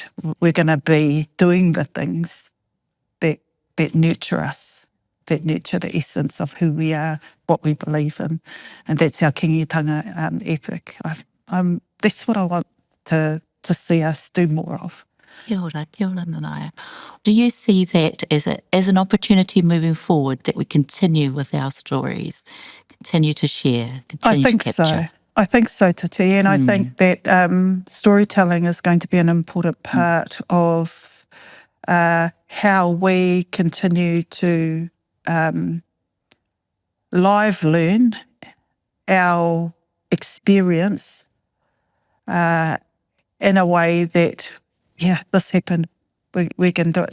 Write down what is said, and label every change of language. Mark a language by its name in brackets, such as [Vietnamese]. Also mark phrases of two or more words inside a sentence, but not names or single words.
[English] We're going to be doing the things that nurture us, that nurture the essence of who we are, what we believe in. And that's our kingitanga ethic. That's what I want to see us do more of. [Māori] Kia ora, Nanaia. [English] Do you see that as an opportunity moving forward, that we continue with our stories, continue to share, continue to capture? I think so, Tati, and I think that storytelling is going to be an important part of how we continue to live learn our experience in a way that, this happened, we can do it.